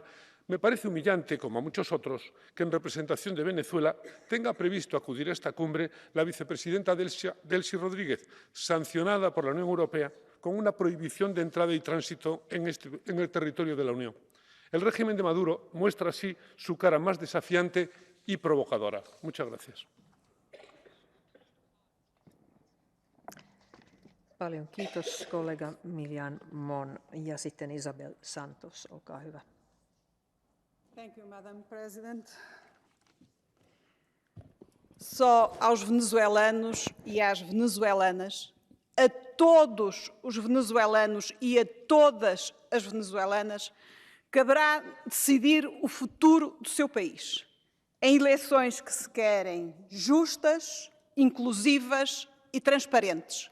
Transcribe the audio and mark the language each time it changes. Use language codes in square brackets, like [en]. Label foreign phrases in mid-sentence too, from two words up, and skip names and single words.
[es] Me parece humillante, como a muchos otros, que en representación de Venezuela tenga previsto acudir a esta cumbre la vicepresidenta Delcy Rodríguez, sancionada por la Unión Europea con una prohibición de entrada y tránsito en el territorio de la Unión. El régimen de Maduro muestra así su cara más desafiante y provocadora. Muchas gracias. [fi] Paljon kiitos kollega Millán Mon ja sitten Isabel Santos, olkaa hyvä. [en] Thank you, Madam President. [pt] Só aos venezuelanos e às venezuelanas, a todos os venezuelanos e a todas as venezuelanas, caberá decidir o futuro do seu país, em eleições que se querem justas, inclusivas e transparentes.